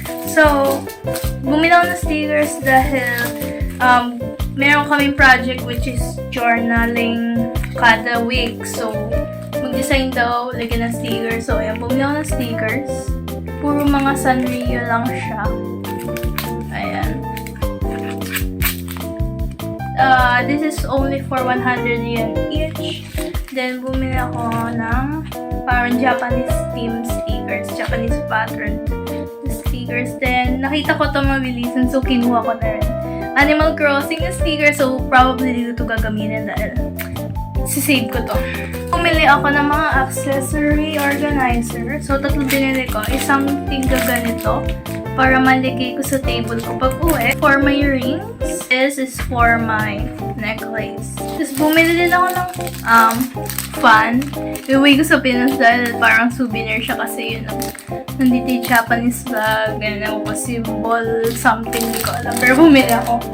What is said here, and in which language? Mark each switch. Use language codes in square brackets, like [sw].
[tl] So, bumili ako ng stickers dahil meron kaming project [en] which is journaling [tl] kada week. So, mag-design daw, lagyan ng stickers. So, ayan, bumili ako ng stickers. Puro mga Sanrio lang siya. Ayan. [en] This is only for 100 yen each. Then, [tl] bumili ako ng parang [en] Japanese theme stickers. Japanese pattern stickers. [tl] Then, nakita ko ito mabilisan, so kinuha ko na rin. Animal Crossing na sticker, so probably dito ito gagamitin dahil sisave ko to. Pumili ako ng mga accessory organizer. So, 3 binili ko. Isang tingga ganito para maligay ko sa table ko pag uwi. [en] For my rings, this is for my necklace. [tl] Tapos, bumili din ako ng fan. Iuwi ko sa Pinas dahil parang souvenir siya kasi yun. Nandito yung Japanese bag. Ganyan ako kasi [en] ball something. [tl] Hindi ko alam. Pero bumili ako.